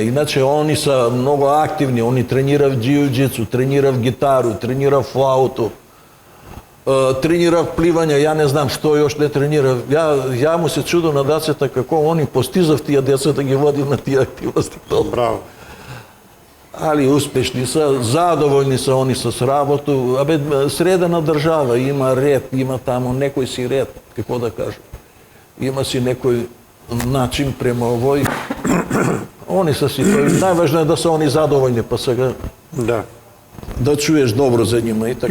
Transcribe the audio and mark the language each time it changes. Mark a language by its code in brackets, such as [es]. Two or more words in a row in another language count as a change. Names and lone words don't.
[mk] Иначе они се многу активни. Они тренирав џиу-џицу, тренирав гитару, тренирав флауту, тренирав пливање, ја не знам што још не тренирав. Ја му се чудам на децата како они постизав тие деца да ги води на тие активности. Браво. Али успешни се, задоволни се они с работу. Средена држава, има ред, има тамо некој си ред, како да кажам. Има си некој начин према овој. Они се си, најважно е да се они задоволни, па сега да чуеш добро за нима и така.